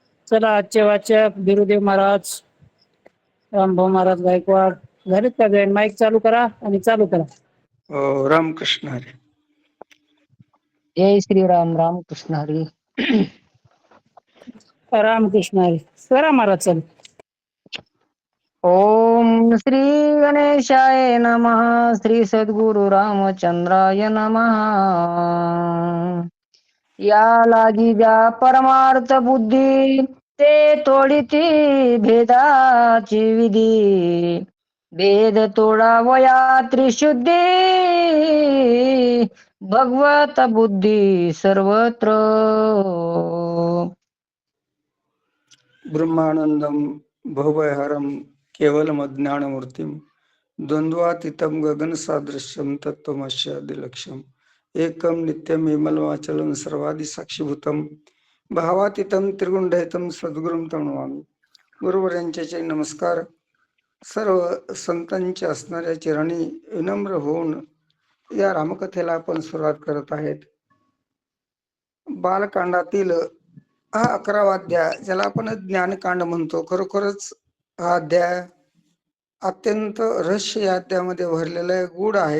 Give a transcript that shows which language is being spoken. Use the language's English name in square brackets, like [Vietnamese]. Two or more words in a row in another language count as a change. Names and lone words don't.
[Marathi] चला आजचे वाचक बिरुदेव महाराज, रामभाऊ महाराज गायकवाड झालेत का जॉईन? माईक चालू करा आणि चालू करा. रामकृष्ण हरी. जय श्रीराम. रामकृष्ण हरी. रामकृष्ण हरी. करा महाराज चालू. [Sanskrit] ओम श्री गणेशाय नमः. श्री सद्गुरु रामचंद्राय नमः. [Marathi] या लागी ज्या परमार्थ बुद्धी, ते तोडिती भेदाची विधी. भेद तोडावया त्रिशुद्धी, भगवत बुद्धी सर्वत्र. [Sanskrit] ब्रह्मानंदम भवभयहरम केवलम अज्ञानमूर्तिम द्वंद्वातीतं गगन सादृश्यम तत्वमस्यादिलक्ष्यम एकम नित्यम विमलवाचलं सर्वादि साक्षीभूतम भावातीतं त्रिगुणरहितं सद्गुरुं तणवामी. [Marathi] गुरुवर्यांचे नमस्कार. सर्व संतांच्या असणाऱ्या चरणी विनम्र होऊन या रामकथेला आपण सुरुवात करत आहेत. बालकांडातील हा 11वा अध्याय, ज्याला आपण ज्ञानकांड म्हणतो. खरोखरच हा अध्याय अत्यंत रहस्य या अध्यायामध्ये भरलेला आहे, गूढ आहे.